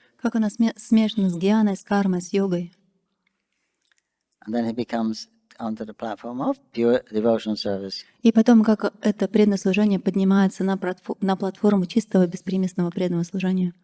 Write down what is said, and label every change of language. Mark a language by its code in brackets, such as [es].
[ru] Как она смешана с гьяной, с кармой, с йогой. [en] And then he becomes onto the platform of pure devotional service. [ru] И потом, как это преданное служение поднимается на платформу чистого беспримесного преданного служения.